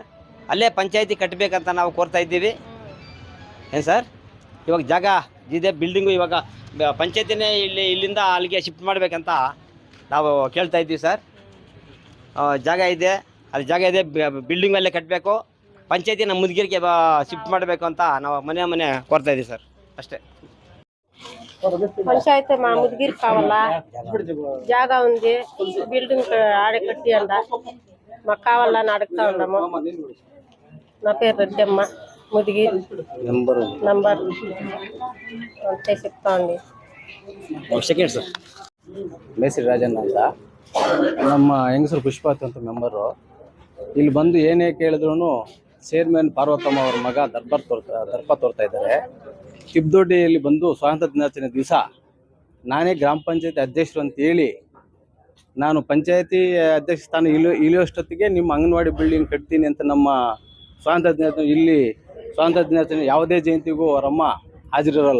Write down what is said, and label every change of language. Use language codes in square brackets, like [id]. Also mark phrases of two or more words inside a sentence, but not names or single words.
[kn] ಅಲ್ಲೇ ಪಂಚಾಯತಿ ಕಟ್ಟಬೇಕಂತ ನಾವು ಕೋರ್ತಾ ಇದ್ದೀವಿ. ಏನು ಸರ್, ಇವಾಗ ಜಾಗ ಇದೆ, ಬಿಲ್ಡಿಂಗು ಇವಾಗ ಪಂಚಾಯತಿನೇ ಇಲ್ಲಿಂದ ಅಲ್ಲಿಗೆ ಶಿಫ್ಟ್ ಮಾಡಬೇಕಂತ ನಾವು ಕೇಳ್ತಾ ಇದ್ದೀವಿ ಸರ್. ಜಾಗ ಇದೆ, ಅಲ್ಲಿ ಜಾಗ ಇದೆ, ಬಿಲ್ಡಿಂಗ್ ಅಲ್ಲೇ ಕಟ್ಟಬೇಕು. ಪಂಚಾಯತಿ ನಮ್ಮ ಮುದಗೆರೆಗೆ ಶಿಫ್ಟ್ ಮಾಡಬೇಕು ಅಂತ ನಾವು ಮನೆ ಕೋರ್ತಾ ಇದ್ದೀವಿ ಸರ್, అಷ್ಟೇ. [te] పంచాయతీ మా ముదిగిరి కావాలా, జాగా ఉంది, బిల్డింగ్ ఆడే కట్టి అంట మాకు కావాలని అడుగుతా ఉన్నాము. నా పేరు రెడ్డమ్మ, ముదిగిరి నంబర్ అంతే చెప్తా ఉంది. [en] second sir. [kn] ಮೇಸ್ತ್ರಿ ರಾಜಣ್ಣ ಅಂತ, ನಮ್ಮ ಹೆಂಗಸರು ಪುಷ್ಪಾತ್ ಅಂತ ಮೆಂಬರು. ಇಲ್ಲಿ ಬಂದು ಏನೇ ಕೇಳಿದ್ರು ಚೇರ್ಮನ್ ಪಾರ್ವತಮ್ಮ ಅವ್ರ ಮಗ ದರ್ಪ ತೋರ್ತಾ ಇದ್ದಾರೆ. ತಿಬ್ದೊಡ್ಡಿಯಲ್ಲಿ ಬಂದು ಸ್ವಾತಂತ್ರ್ಯ ದಿನಾಚರಣೆ ದಿವಸ ನಾನೇ ಗ್ರಾಮ ಪಂಚಾಯತಿ ಅಧ್ಯಕ್ಷರು ಅಂತ ಹೇಳಿ ನಾನು ಪಂಚಾಯತಿ ಅಧ್ಯಕ್ಷ ಸ್ಥಾನ ಇಳಿಯೋಷ್ಟೊತ್ತಿಗೆ ನಿಮ್ಮ ಅಂಗನವಾಡಿ ಬಿಲ್ಡಿಂಗ್ ಕಟ್ತೀನಿ ಅಂತ ನಮ್ಮ ಸ್ವಾತಂತ್ರ್ಯ ದಿನಾಚರಣೆ ಯಾವುದೇ ಜಯಂತಿಗೂ ಅವರಮ್ಮ ಹಾಜರಿರೋಲ್ಲ.